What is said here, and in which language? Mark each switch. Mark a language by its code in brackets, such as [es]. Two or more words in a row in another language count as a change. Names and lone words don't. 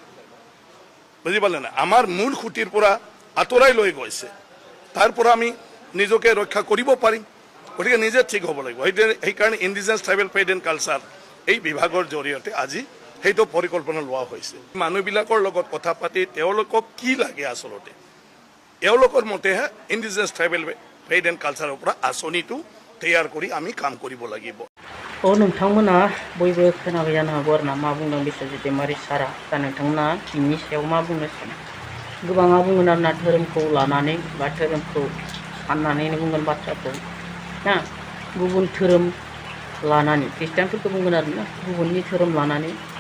[as] বুজি পালে না আমাৰ মূল খুঁটিৰ পৰা আঁতৰাই লৈ গৈছে তাৰ পৰা আমি নিজকে ৰক্ষা কৰিব পাৰিম গতিকে নিজে ঠিক হ'ব লাগিব সেইকাৰণে ইণ্ডিজিনাছ ট্ৰাইবেল ফেড এণ্ড কালচাৰ এই বিভাগৰ জৰিয়তে আজি সেইটো পৰিকল্পনা লোৱা হৈছে মানুহবিলাকৰ লগত কথা পাতি তেওঁলোকক কি লাগে আচলতে এওঁলোকৰ মতেহে ইণ্ডিজিনাছ ট্ৰাইবেল ফেড এণ্ড কালচাৰৰ পৰা আঁচনিটো তৈয়াৰ কৰি আমি কাম কৰিব লাগিব [brx] नोंथांमोना बयबो खोनाबाय जानो हागौ आरोना मा बुंदों बिस्वजित दैमारि सारा दा नोंथांमोना बिनि सायाव मा बुंनो सानो गोबाङा बुंगोन आरोना धोरोमखौ लानानै बा धोरोमखौ साननानैनो बुंगोन बाथ्राखौ ना गुबुन धोरोम लानानै ख्रिस्टियानफोरखौ बुंगोन आरोना गुबुननि धोरोम लानानै